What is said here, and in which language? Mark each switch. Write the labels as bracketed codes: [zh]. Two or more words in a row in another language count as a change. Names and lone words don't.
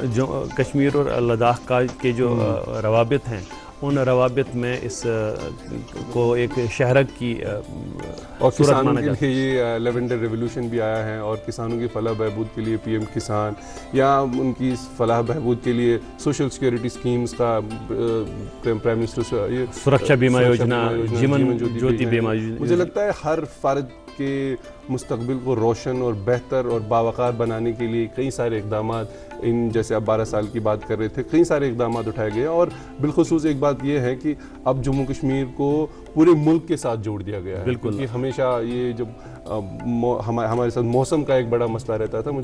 [ur] جو کشمیر اور لداخ کے جو روابط ہیں، ان روابط میں اس کو ایک شہرک کی اور کسانوں کے لیے یہ [en] lavender revolution [ur] بھی آیا ہے، اور کسانوں کی فلاح بہبود کے لیے پی ایم کسان، یا ان کی فلاح بہبود کے لیے [en] social security schemes [ur] کا [en] prime minister [ur] سرکشا بیمہ یوجنا، جیون جیوتی بیمہ یوجنا، مجھے لگتا ہے ہر فرد کے مستقبل کو روشن اور بہتر اور باوقار بنانے کے لیے کئی سارے اقدامات، ان جیسے آپ 12 سال کی بات کر رہے تھے، کئی سارے اقدامات اٹھائے گئے، اور بالخصوص ایک بات یہ ہے کہ اب جموں کشمیر کو پورے ملک کے ساتھ جوڑ دیا گیا ہے، کیونکہ ہمیشہ یہ جب ہمارے ساتھ موسم کا ایک بڑا مسئلہ رہتا تھا.